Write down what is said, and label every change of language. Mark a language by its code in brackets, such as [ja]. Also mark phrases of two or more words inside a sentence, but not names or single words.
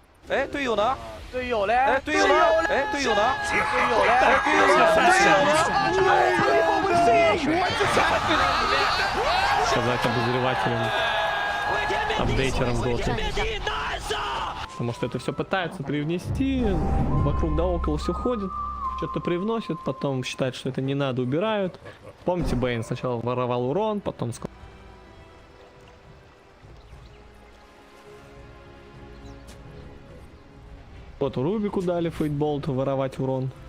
[zh] 哎，队友呢？队友嘞？哎，队友呢？哎，队友呢？队友嘞？哎，队友呢？ [ru] Сказать обозревателям, апдейтерам Доты. Потому что это все пытаются привнести, вокруг да около все ходит, что-то привносят, потом считают, что это не надо, убирают. Помните, Бэйн сначала воровал урон, потом... Вот Рубику дали фейтболту воровать урон.